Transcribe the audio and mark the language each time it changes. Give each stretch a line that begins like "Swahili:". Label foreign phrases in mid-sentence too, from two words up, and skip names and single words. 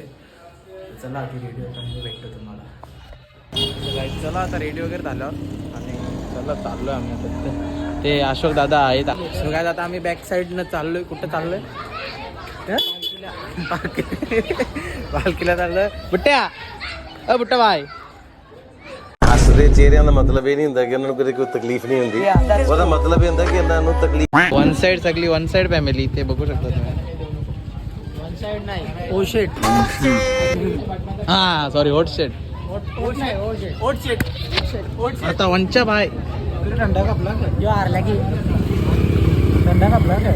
Marathi: चला ती रेडी होतो आणि भेटतो तुम्हाला. चला आता रेडी वगैरे झालं आणि चला चाललो आम्ही आता. ते अशोक दादा आहेत. सो काय आता आम्ही बॅक साईडनं चाललोय. कुठं चाललोय? पालखीला चाललोय. बुट्ट्या बाय.
Punjabi: ਹੱਸਦੇ ਚਿਹਰਿਆਂ ਦਾ ਮਤਲਬ ਇਹ ਨਹੀਂ ਹੁੰਦਾ ਕਿ ਉਹਨਾਂ ਨੂੰ ਕਦੇ ਕੋਈ ਤਕਲੀਫ ਨਹੀਂ ਹੁੰਦੀ. ਉਹਦਾ ਮਤਲਬ ਇਹ ਹੁੰਦਾ ਕਿ ਇਹਨਾਂ ਨੂੰ ਤਕਲੀਫ.
English: one side
Marathi: सगळी
English: one side family
Marathi: इथे बघू शकता तुम्ही.
English: one side
Marathi: नाही ओ शेट. हा सॉरी, होट शेट. आता वनच्या बाय. थंडा कापला जो हारला की थंडा कापला